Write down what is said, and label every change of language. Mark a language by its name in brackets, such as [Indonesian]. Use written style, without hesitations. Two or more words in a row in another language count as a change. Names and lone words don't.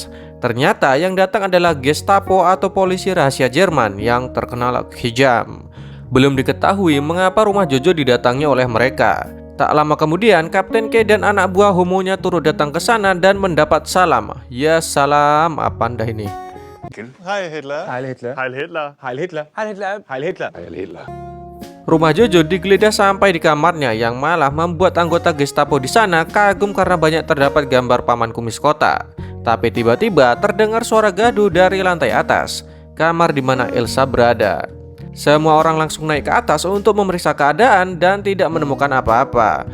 [Indonesian] Ternyata yang datang adalah Gestapo atau polisi rahasia Jerman yang terkenal kejam. Belum diketahui mengapa rumah Jojo didatangi oleh mereka. Tak lama kemudian, Kapten K dan anak buah homonya turut datang ke sana dan mendapat salam. Ya salam, apa anda ini? [German] Heil Hitler. Heil Hitler. Heil Hitler. Heil Hitler. Heil Hitler. Heil Hitler. Heil Hitler. [Indonesian] Rumah Jojo digeledah sampai di kamarnya yang malah membuat anggota Gestapo di sana kagum karena banyak terdapat gambar paman kumis kota. Tapi tiba-tiba terdengar suara gaduh dari lantai atas, kamar di mana Elsa berada. Semua orang langsung naik ke atas untuk memeriksa keadaan dan tidak menemukan apa-apa.